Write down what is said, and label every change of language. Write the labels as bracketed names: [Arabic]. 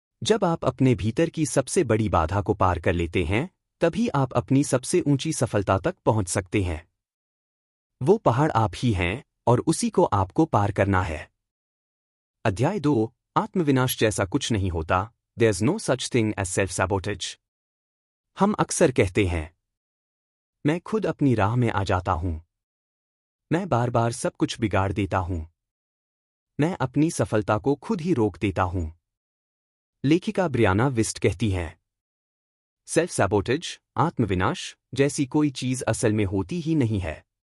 [Hindi] जब आप अपने भीतर की सबसे बड़ी बाधा को पार कर लेते हैं, तभी आप अपनी सबसे ऊंची सफलता तक पहुंच सकते हैं। वो पहाड़ आप ही हैं और उसी को आपको पार करना है। अध्याय 2। आत्मविनाश जैसा कुछ नहीं होता। [English] There's no such thing as self-sabotage. [Hindi] हम अक्सर कहते हैं, मैं खुद अपनी राह में आ जाता हूं, मैं बार बार सब कुछ बिगाड़ देता हूं, मैं अपनी सफलता को खुद ही रोक देता हूं। लेखिका ब्रियाना विस्ट कहती हैं, सेल्फ सैबोटेज, आत्मविनाश जैसी कोई चीज असल में होती ही नहीं है।